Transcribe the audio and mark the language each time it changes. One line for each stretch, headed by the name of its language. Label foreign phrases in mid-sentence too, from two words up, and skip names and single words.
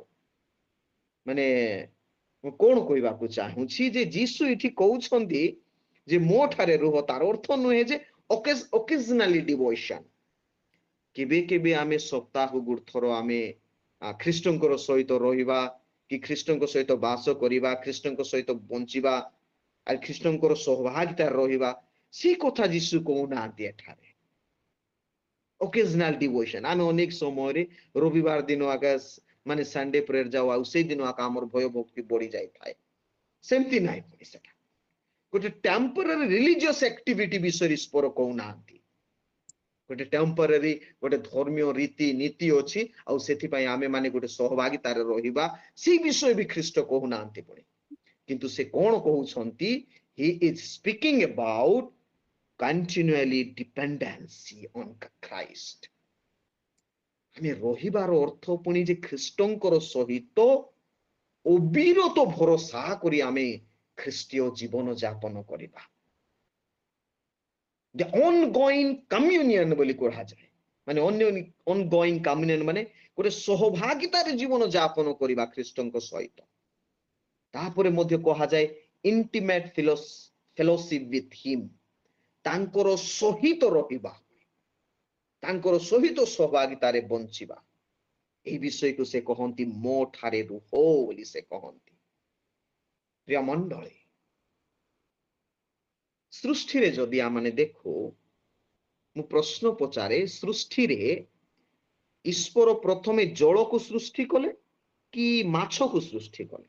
Odia: ମାନେ ମୁଁ କଣ କହିବାକୁ ଚାହୁଁଛି ଯେ ଯୀଶୁ ଏଠି କହୁଛନ୍ତି ଯେ ମୋ ଠାରେ ରୁହ, ତାର ଅର୍ଥ ନୁହେଁ ଯେ
English: occasionally devotion.
Odia: କେବେ କେବେ ଆମେ ସପ୍ତାହକୁ ଗୋଟେ ଥର ଆମେ ଖ୍ରୀଷ୍ଟଙ୍କର ସହିତ ରହିବା, କି ଖ୍ରୀଷ୍ଟଙ୍କ ସହିତ ବାସ କରିବା, ଖ୍ରୀଷ୍ଟଙ୍କ ସହିତ ବଞ୍ଚିବା, ଆଉ ଖ୍ରୀଷ୍ଟଙ୍କର ସହଭାଗିତାରେ ରହିବା, ସେ କଥା ଯୀଶୁ କହୁନାହାନ୍ତି ଏଠାରେ।
English: occasional devotion,
Odia: ଆମେ ଅନେକ ସମୟରେ ରବିବାର ଦିନ ଆକା ମାନେ
English: Sunday prayer
Odia: ଯାଉ, ଆଉ ସେଇ ଦିନ ଆକା ଆମର ଭୟ ଭକ୍ତି ବଢି ଯାଇଥାଏ। ସେମିତି ନାହିଁ, ସେଟା ଗୋଟେ
English: temporary religious activity
Odia: ବିଷୟରେ ଈଶ୍ୱର କହୁନାହାନ୍ତି। ଗୋଟେ ଟେମ୍ପୋରାରୀ ଗୋଟେ ଧର୍ମୀୟ ରୀତି ନୀତି ଅଛି, ଆଉ ସେଥିପାଇଁ ଆମେ ମାନେ ଗୋଟେ ସହଭାଗିତାରେ ରହିବା, ସେଇ ବିଷୟ ବି ଖ୍ରୀଷ୍ଟ କହୁନାହାନ୍ତି। ପୁଣି କିନ୍ତୁ ସେ କଣ କହୁଛନ୍ତି?
English: he is speaking about continually dependency on Christ.
Odia: ଆମେ ରହିବାର ଅର୍ଥ ପୁଣି ଯେ ଖ୍ରୀଷ୍ଟଙ୍କର ସହିତ ଅବିରତ ଭରସା କରି ଆମେ ଖ୍ରୀଷ୍ଟୀୟ ଜୀବନ ଯାପନ କରିବା।
English: the ongoing communion
Odia: ବୋଲି କୁହାଯାଏ, ମାନେ
English: ongoing communion
Odia: ମାନେ ଗୋଟେ ସହଭାଗିତାରେ ଜୀବନ ଯାପନ କରିବା ଖ୍ରୀଷ୍ଟଙ୍କ ସହିତ। ତାପରେ ମଧ୍ୟ କୁହାଯାଏ
English: intimate fellowship with him,
Odia: ତାଙ୍କର ସହିତ ରହିବା, ତାଙ୍କର ସହିତ ସହଭାଗିତାରେ ବଞ୍ଚିବା। ଏହି ବିଷୟକୁ ସେ କହନ୍ତି ମୋ ଠାରେ ରୁହ ବୋଲି ସେ କହନ୍ତି। ପ୍ରିୟ ମଣ୍ଡଳୀ, ସୃଷ୍ଟିରେ ଯଦି ଆମେ ଦେଖୁ, ମୁଁ ପ୍ରଶ୍ନ ପଚାରେ, ସୃଷ୍ଟିରେ ଈଶ୍ୱର ପ୍ରଥମେ ଜଳକୁ ସୃଷ୍ଟି କଲେ କି ମାଛକୁ ସୃଷ୍ଟି କଲେ?